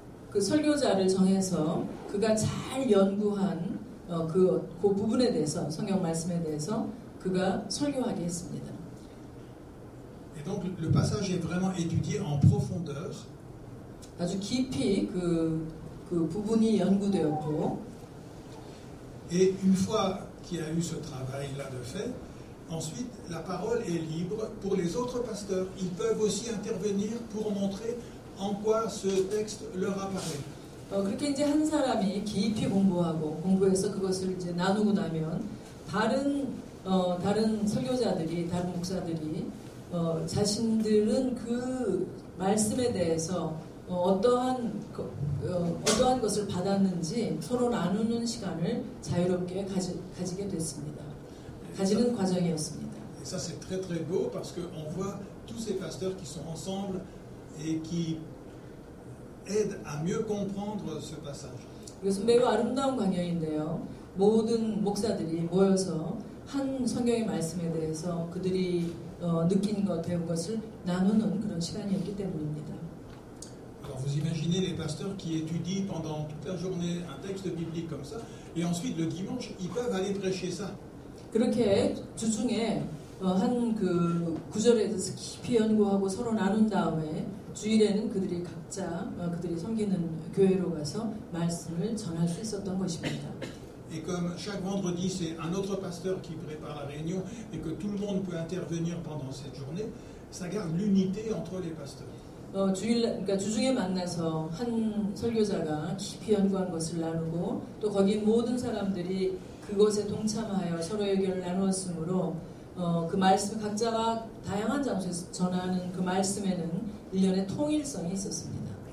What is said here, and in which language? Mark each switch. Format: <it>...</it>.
<ko>그 설교자를 정해서 그가 잘 연구한 그 부분에 대해서 성경 말씀에 대해서 그가 설교하게 했습니다.</ko> <fr>Et donc le passage est vraiment étudié en profondeur.</fr> <ko>아주 깊이 그 부분이 연구되었고.</ko> <fr>Et une fois qu'il y a eu ce travail-là de fait, ensuite la parole est libre pour les autres pasteurs. Ils peuvent aussi intervenir pour montrer en quoi ce texte leur apparaît.</fr> <ko>그렇게 이제 한 사람이 깊이 공부해서 그것을 이제 나누고 나면 다른 설교자들이, 다른 목사들이 자신들은 그 말씀에 대해서 어떠한 것을 받았는지 서로 나누는 시간을 자유롭게 가지게 됐습니다. 가지는 과정이었습니다.</ko> <fr>Et ça c'est très très beau parce qu'on voit tous ces pasteurs qui sont ensemble et qui aident à mieux comprendre ce passage.</fr> <ko>그래서 매우 아름다운 광경인데요. 모든 목사들이 모여서 한 성경의 말씀에 대해서 그들이 느낀 것, 배운 것을 나누는 그런 시간이었기 때문입니다.</ko> <fr>Alors vous imaginez les pasteurs qui étudient pendant toute la journée un texte biblique comme ça, et ensuite le dimanche, ils peuvent aller prêcher ça.</fr> <ko>그렇게 주중에 한 그 구절에 대해서 깊이 연구하고 서로 나눈 다음에 주일에는 그들이 각자 그들이 섬기는 교회로 가서 말씀을 전할 수 있었던 것입니다.</ko> <fr>Et comme chaque vendredi, c'est un autre pasteur qui prépare la réunion et que tout le monde peut intervenir pendant cette journée, ça garde l'unité entre les pasteurs.</fr> <ko>그러니까 주중에 만나서 한 설교자가 깊이 연구한 것을 나누고 또 거기 모든 사람들이 그것에 동참하여 서로 의견을 나누었으므로 그 말씀 각자가 다양한 장소에서 전하는 그 말씀에는 일련의 통일성이 있었습니다.</ko>